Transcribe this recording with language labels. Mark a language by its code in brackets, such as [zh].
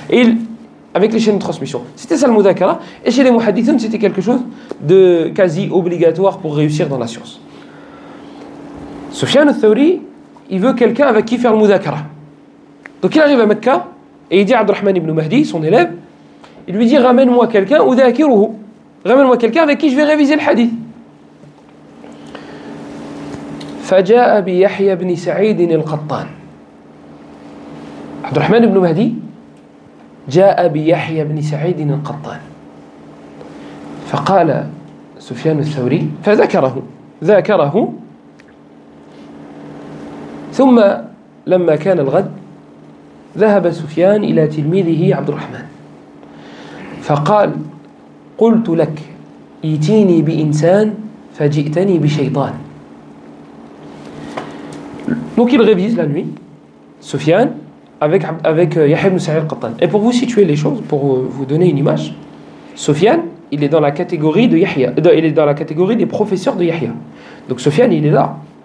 [fr] Et avec les chaînes de transmission. C'était ça le mudhakara. Et chez les muhaddithun, c'était quelque chose de quasi obligatoire pour réussir dans la science. Sufyan al-Thawri, il veut quelqu'un avec qui faire le mudhakara. Donc il arrive à Mecca et il dit à Abdurrahman ibn Mahdi, son élève, il lui dit, ramène-moi quelqu'un, udhakiruhu. Ramène-moi quelqu'un avec qui je vais réviser le hadith. [ar] فجاء بيحيى بن سعيد القطان. عبد الرحمن بن مهدي جاء بيحيى بن سعيد القطان. فقال سفيان الثوري ذكره ثم لما كان الغد ذهب سفيان إلى تلميذه عبد الرحمن فقال قلت لك ائتيني بإنسان فجئتني بشيطان. [fr] Donc il révise la nuit, Sufyan, avec Yahya ibn Sa'id al-Qattan. Et pour vous situer les choses, pour vous donner une image, Sufyan, il est dans la catégorie de Yahya, il est dans la catégorie des professeurs de Yahya. Donc Sufyan, il est là.